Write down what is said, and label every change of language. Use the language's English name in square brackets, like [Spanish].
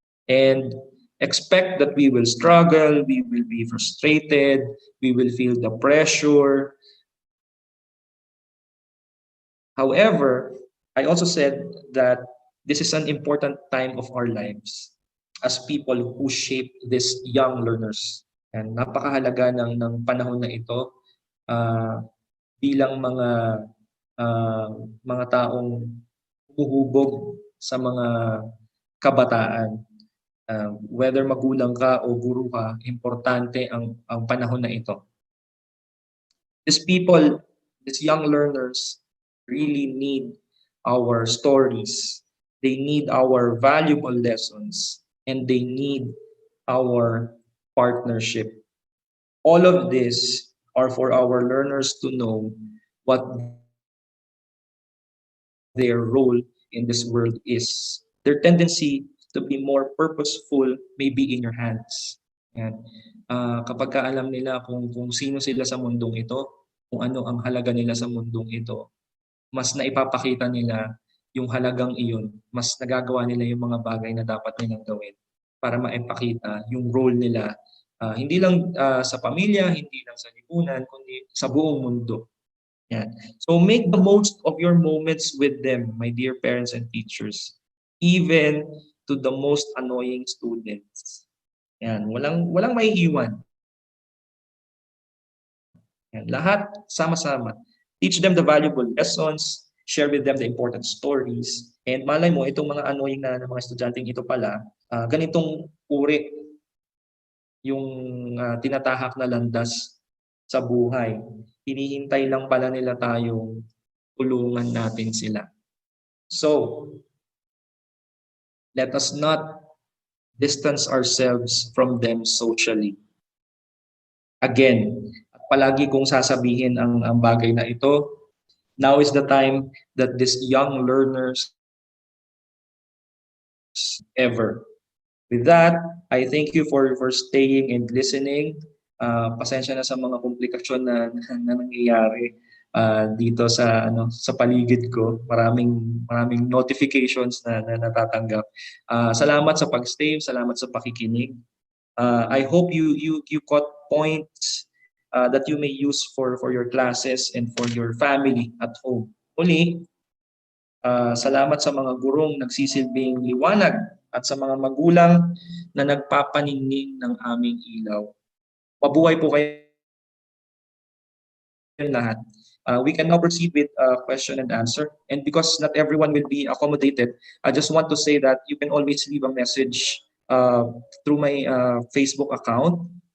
[English] And expect that we will struggle, we will be frustrated, we will feel the pressure. However, I also said that this is an important time of our lives as people who shape these young learners. [Filipino] And napakahalaga ng panahon na ito uh, bilang uh, mga taong humuhubog sa mga kabataan. Whether magulang ka o guro ka, importante ang panahon na ito. [English] These people, these young learners really need our stories. They need our valuable lessons and they need our partnership. All of this are for our learners to know what their role in this world is. Their tendency to be more purposeful may be in your hands. [Filipino] Yan. Kapag ka alam nila kung sino sila sa mundong ito, kung ano ang halaga nila sa mundong ito, mas naipapakita nila yung halagang iyon, mas nagagawa nila yung mga bagay na dapat nilang gawin para maipakita yung role nila, hindi lang sa pamilya, hindi lang sa lipunan, kundi sa buong mundo. Yan. [English] So make the most of your moments with them, my dear parents and teachers, even to the most annoying students. [Filipino] Yan, walang maiiwan. Yan, lahat sama-sama. [English] Teach them the valuable lessons, share with them the important stories, [Filipino] and malay mo, itong mga annoying na mga estudyanteng ito pala, ganitong uri yung tinatahak na landas sa buhay. Hinihintay lang pala nila tayong tulungan natin sila. [English] So, let us not distance ourselves from them socially. [Filipino] Again, palagi kong sasabihin ang bagay na ito. [English] Now is the time that these young learners ever. With that, I thank you for staying and listening. [Filipino] Pasensya na sa mga komplikasyon na nangyayari dito sa paligid ko. Maraming notifications na natatanggap. Salamat sa pag-stay, salamat sa pakikinig. [English] I hope you caught points that you may use for your classes and for your family at home. [Filipino] Muli, salamat sa mga gurong nagsisilbing liwanag at sa mga magulang na nagpapaningning ng aming ilaw. Mabuhay po kayo lahat. [English] We can now proceed with question and answer. And because not everyone will be accommodated, I just want to say that you can always leave a message through my Facebook account.